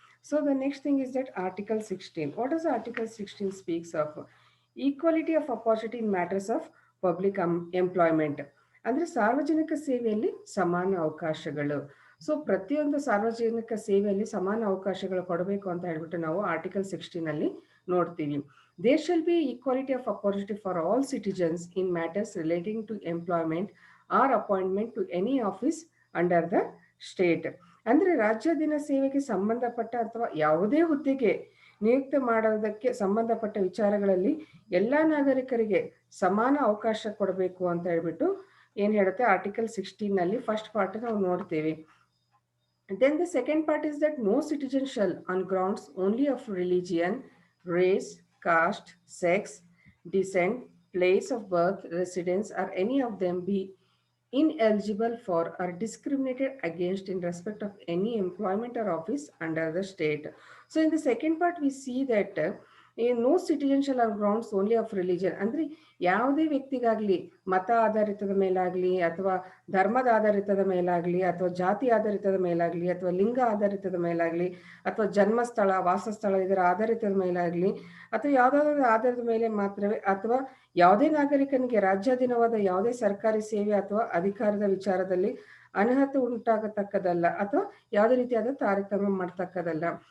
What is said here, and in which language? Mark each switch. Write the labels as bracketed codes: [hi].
[en] So the next thing is that Article 16. What does Article 16 speaks of? Equality of opportunity in matters of public employment. [kn] ಅಂದರೆ ಸಾರ್ವಜನಿಕ ಸೇವೆಯಲ್ಲಿ ಸಮಾನ ಅವಕಾಶಗಳು. So ಪ್ರತಿಯೊಂದು ಸಾರ್ವಜನಿಕ ಸೇವೆಯಲ್ಲಿ ಸಮಾನ ಅವಕಾಶಗಳು ಕೊಡಬೇಕು ಅಂತ ಹೇಳ್ಬಿಟ್ಟು ನಾವು ಆರ್ಟಿಕಲ್ 16 ಅಲ್ಲಿ ನೋಡ್ತೀವಿ. [en] There shall be equality of opportunity for all citizens in matters relating to employment or appointment to any office under the state. [kn] ಅಂದರೆ ರಾಜ್ಯಾಧೀನ ಸೇವೆಗೆ ಸಂಬಂಧಪಟ್ಟ ಅಥವಾ ಯಾವುದೇ ಹುದ್ದೆಗೆ ನಿಯುಕ್ತಿ ಮಾಡೋದಕ್ಕೆ ಸಂಬಂಧಪಟ್ಟ ವಿಚಾರಗಳಲ್ಲಿ ಎಲ್ಲ ನಾಗರಿಕರಿಗೆ ಸಮಾನ ಅವಕಾಶ ಕೊಡಬೇಕು ಅಂತ ಹೇಳ್ಬಿಟ್ಟು ಏನು ಹೇಳುತ್ತೆ ಆರ್ಟಿಕಲ್ 16 ನಲ್ಲಿ ಫಸ್ಟ್ ಪಾರ್ಟ್ ನಾವು ನೋಡ್ತೀವಿ. [en] Then the second part is that no citizen shall, on grounds only of religion, race, caste, sex, descent, place of birth, residence, or any of them be ineligible for or discriminated against in respect of any employment or office under the state. So in the second part we see that no citizen shall on grounds only of religion, [kn] ಅಂದರೆ ಯಾವುದೇ ವ್ಯಕ್ತಿಗಾಗಲಿ ಮತ ಆಧಾರಿತದ ಮೇಲಾಗಲಿ ಅಥವಾ ಧರ್ಮದ ಆಧಾರಿತದ ಮೇಲಾಗಲಿ ಅಥವಾ ಜಾತಿ ಆಧಾರಿತದ ಮೇಲಾಗಲಿ ಅಥವಾ ಲಿಂಗ ಆಧಾರಿತದ ಮೇಲಾಗಲಿ ಅಥವಾ ಜನ್ಮಸ್ಥಳ ವಾಸಸ್ಥಳ ಇದರ ಆಧಾರಿತದ ಮೇಲಾಗಲಿ ಅಥವಾ ಯಾವುದಾದ್ರೂ ಆಧಾರದ ಮೇಲೆ ಮಾತ್ರವೇ ಅಥವಾ ಯಾವುದೇ ನಾಗರಿಕನಿಗೆ ರಾಜ್ಯಾಧೀನವಾದ ಯಾವುದೇ ಸರ್ಕಾರಿ ಸೇವೆ ಅಥವಾ ಅಧಿಕಾರದ ವಿಚಾರದಲ್ಲಿ ಅನರ್ಹತೆ ಉಂಟಾಗತಕ್ಕದಲ್ಲ ಅಥವಾ ಯಾವುದೇ ರೀತಿಯಾದ ತಾರತಮ್ಯ ಮಾಡ್ತಕ್ಕದಲ್ಲ.